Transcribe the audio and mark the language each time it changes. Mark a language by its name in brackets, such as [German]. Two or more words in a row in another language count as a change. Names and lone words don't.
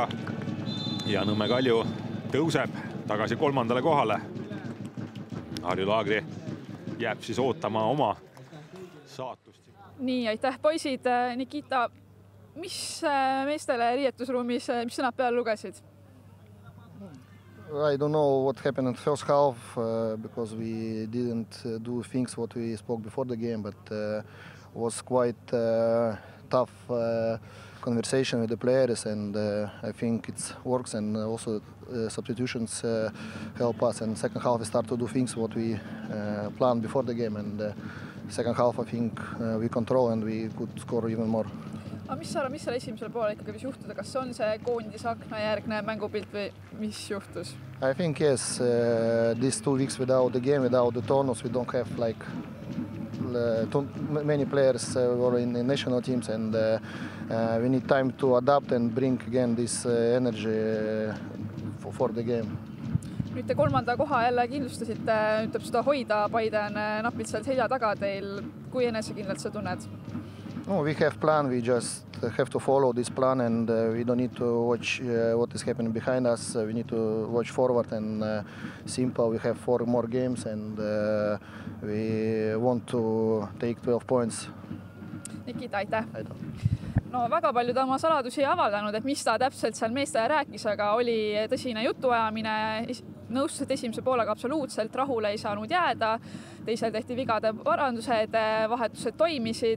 [Estonian] Ja Nõmme Kalju tõuseb tagasi 3. kohale. Harju Laagri jääb siis ootama oma saatust. Nii, aitäh poisid. Nikita, mis meestele riietusruumis, mis sõnad peale lugesid? [English] I don't know what happened in the first half because we didn't do things what we spoke before the game, but was quite tough conversation with the players, and I think it works, and also substitutions help us. And second half we start to do things what we planned before the game, and second half I think we control and we could score even more. [Estonian] Aga mis sa arvad, mis seal esimesel poole ikkagi võis juhtuda? Kas on see koondis akna järgne mängupilt või mis juhtus? [English] I think yes, these 2 weeks without the game, without the turnus, we don't have like many players were in the national teams, and we need time to adapt and bring again this energy for the game. [Estonian] Nüüd te 3. koha jälle kindlustasite, ütleb seda hoida, Paide on napilt seal selja taga teil. Kui enesekindlalt sa tunned? [English] No, we have plan. We just have to follow this plan, and we don't need to watch what is happening behind us. We need to watch forward and simple. We have 4 more games, and we want to take 12 points. [Estonian] Nikita, aitäh! No väga palju ta oma saladusi ei avaldanud, et mis ta täpselt seal meestele rääkis, aga oli tõsine jutuajamine. Nõustus, et esimese poolega absoluutselt rahule ei saanud jääda. Teisel tehti vigade parandused, vahetused toimisid.